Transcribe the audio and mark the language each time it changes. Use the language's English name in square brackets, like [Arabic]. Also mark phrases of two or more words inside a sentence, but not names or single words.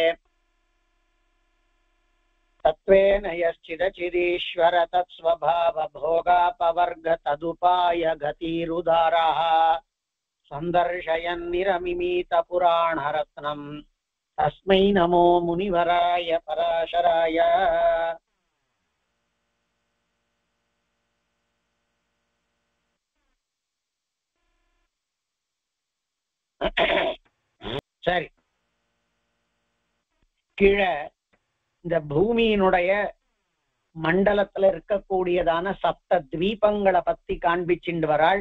[Sanskrit] तत्त्वेन यश्चिदचिदीश्वर तत्स्वभावभोगापवर्ग तदुपाय गतिरुदारः सन्दर्शयन्निरमिमीतपुराणरत्नम् तस्मै नमो मुनिवराय पराशराय। [Tamil] சரி, கீழே இந்த பூமியினுடைய மண்டலத்துல இருக்கக்கூடியதான சப்த தீபங்களை பத்தி காண்பிச்சுண்டு வராள்.